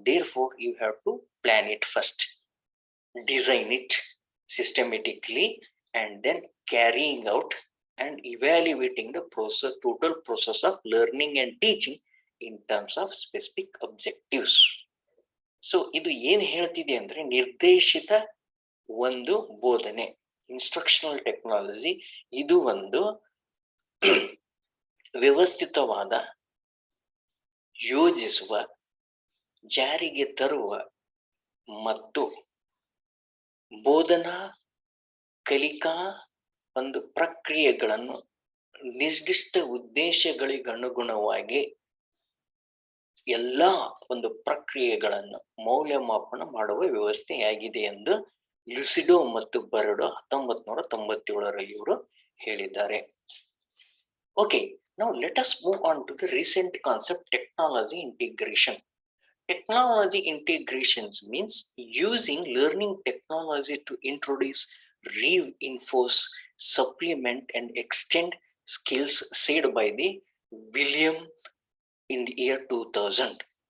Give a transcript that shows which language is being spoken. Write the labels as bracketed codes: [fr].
[en] Therefore you have to plan it first, design it systematically, and then carrying out and evaluating the total process of learning and teaching in terms of specific objectives. [kn] So ಇದು ಏನ್ ಹೇಳ್ತಿದೆ ಅಂದ್ರೆ ನಿರ್ದೇಶಿತ ಒಂದು ಬೋಧನೆ, instructional technology. ಇದು ಒಂದು ವ್ಯವಸ್ಥಿತವಾದ, ಯೋಜಿಸುವ, ಜಾರಿಗೆ ತರುವ ಮತ್ತು ಬೋಧನಾ ಕಲಿಕಾ ಒಂದು ಪ್ರಕ್ರಿಯೆಗಳನ್ನು ನಿರ್ದಿಷ್ಟ ಉದ್ದೇಶಗಳಿಗನುಗುಣವಾಗಿ ಎಲ್ಲಾ ಒಂದು ಪ್ರಕ್ರಿಯೆಗಳನ್ನು ಮೌಲ್ಯಮಾಪನ ಮಾಡುವ ವ್ಯವಸ್ಥೆಯಾಗಿದೆ ಎಂದು ಲುಸಿಡೋ ಮತ್ತು ಬರ್ಡೋ 1997ರಲ್ಲಿ ಇವರು ಹೇಳಿದ್ದಾರೆ. [en] Okay, now let us move on to the recent concept, technology integration. Technology integrations means using learning technology to introduce, reinforce, supplement and extend skills said by the William in the year 2000.